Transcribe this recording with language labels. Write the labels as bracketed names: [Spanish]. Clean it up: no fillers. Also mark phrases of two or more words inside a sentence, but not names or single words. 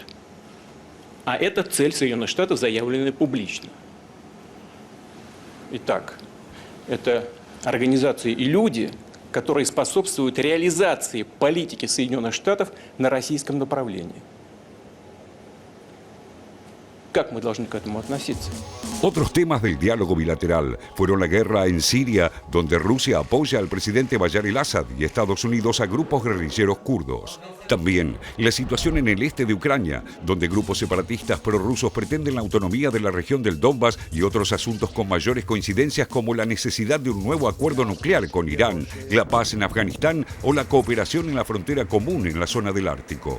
[Russian] А это цель Соединенных Штатов, заявленная публично. Итак, это организации и люди, которые способствуют реализации политики Соединенных Штатов на российском направлении. как мы должны к этому относиться. [Spanish] Otros temas del diálogo bilateral fueron la guerra en Siria, donde Rusia apoya al presidente Bashar al-Assad y Estados Unidos a grupos guerrilleros kurdos. También la situación en el este de Ucrania, donde grupos separatistas prorrusos pretenden la autonomía de la región del Donbass y otros asuntos con mayores coincidencias como la necesidad de un nuevo acuerdo nuclear con Irán, la paz en Afganistán o la cooperación en la frontera común en la zona del Ártico.